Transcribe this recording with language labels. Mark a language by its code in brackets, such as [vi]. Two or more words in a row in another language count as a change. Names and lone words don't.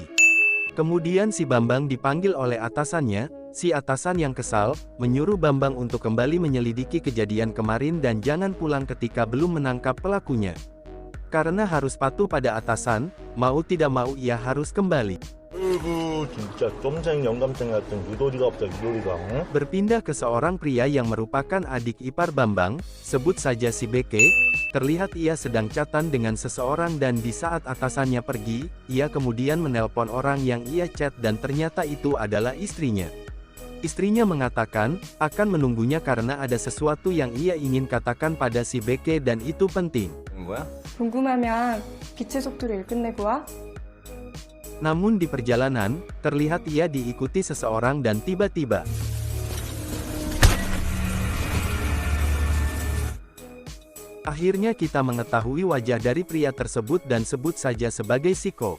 [id] Kemudian si Bambang dipanggil oleh atasannya, si atasan yang kesal, menyuruh Bambang untuk kembali menyelidiki kejadian kemarin dan jangan pulang ketika belum menangkap pelakunya. Karena harus patuh pada atasan, mau tidak mau ia harus kembali. [ko] 진짜 점쟁이 영감쟁이 같은 유도리가 없다 유도리가. [id] Berpindah ke seorang pria yang merupakan adik ipar Bambang, sebut saja si Beke. Terlihat ia sedang chatan dengan seseorang dan di saat atasannya pergi, ia kemudian menelpon orang yang ia chat dan ternyata itu adalah istrinya. Istrinya mengatakan, akan menunggunya karena ada sesuatu yang ia ingin katakan pada si Beke dan itu penting. [ko] 궁금하면 빛의 속도를 끝내고 와. [id] Namun di perjalanan, terlihat ia diikuti seseorang dan tiba-tiba. Akhirnya kita mengetahui wajah dari pria tersebut dan sebut saja sebagai Siko.